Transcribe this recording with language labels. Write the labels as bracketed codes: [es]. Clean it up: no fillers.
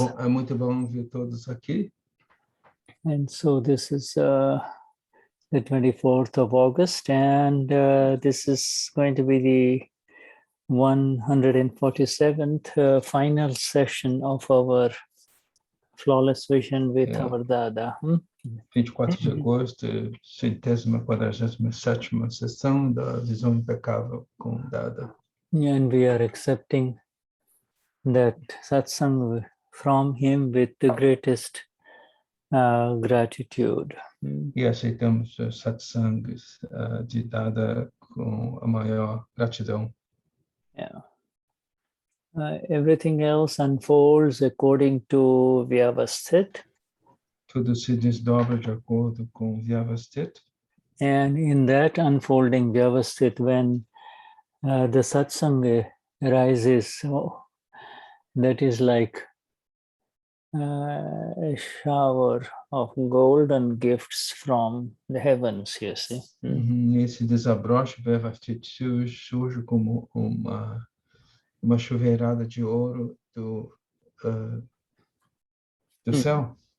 [pt] É muito bom ver todos aqui. [en] And so this is the 24th of August, and this is going to be the 147th final session of our Flawless Vision with our Dada. [pt] 24 de agosto, 147ª sessão da Visão Impecável com Dada. [en] And we are accepting that satsang from him with the greatest gratitude. [pt] E aceitamos os satsangs de Dada com a maior gratidão. [en] Yeah. Everything else unfolds according to Vyavasthit. [pt] Tudo se desdobra de acordo com Vyavasthit. [en] And in that unfolding Vyavasthit, when the satsang arises, that is like a shower of golden gifts from the heavens, you see. [pt] Esse desabroche Vyavasthit surge como uma chuveirada de ouro do céu.